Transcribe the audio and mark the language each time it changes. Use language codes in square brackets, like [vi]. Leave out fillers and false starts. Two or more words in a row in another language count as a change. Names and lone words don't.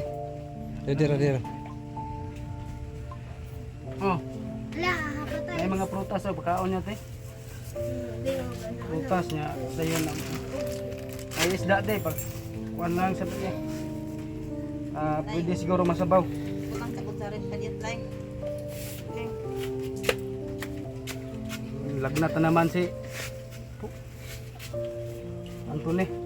[hil] Dira dira. Oh. May mga prutas o pagkaon niya te. Prutas niya sayo na. Ay isda te pag kuan lang sa niya. Pwede siguro masabaw. Kulang sa kutsarin pa diet lang. Lagnat na naman si Antone.